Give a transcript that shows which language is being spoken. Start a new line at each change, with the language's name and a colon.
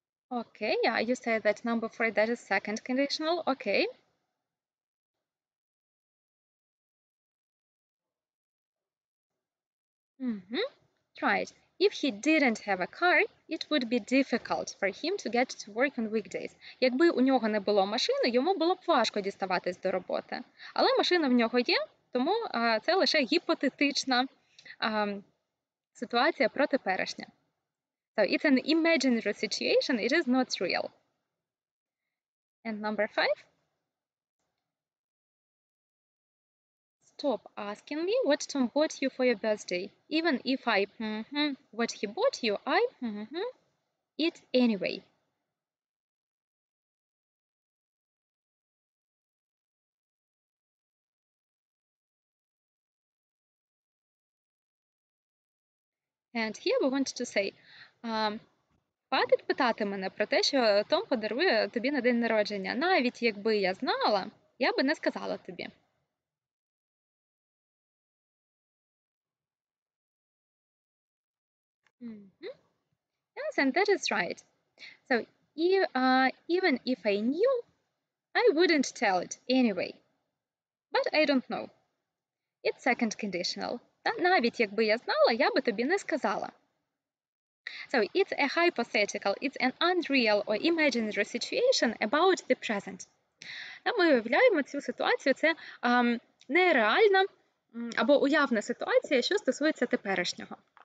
English: Okay, yeah, you say that number 4, that is second conditional. Okay. Right. If he didn't have a car, it would be difficult for him to get to work on weekdays.
Ukrainian: Якби у нього не було машини, йому було б важко діставатись до роботи. Але машина в нього є, тому це лише гіпотетична ситуація про теперішнє.
English: So it's an imaginary situation, it is not real. And number 5. Stop asking me what Tom bought you for your birthday. Even if I what he bought you, I it anyway. And here we want to say,
Ukrainian: хватить питати мене про те, що Том подарує тобі на день народження. Навіть якби я знала, я би не сказала тобі.
English: Yes, and that is right. So even if I knew, I wouldn't tell it anyway. But I don't know. It's second conditional.
Ukrainian: Навіть якби я знала, я би тобі не сказала.
English: So it's a hypothetical, it's an unreal or imaginary situation about the present.
Ukrainian: Ми уявляємо цю ситуацію, це нереальна або уявна ситуація, що стосується теперішнього.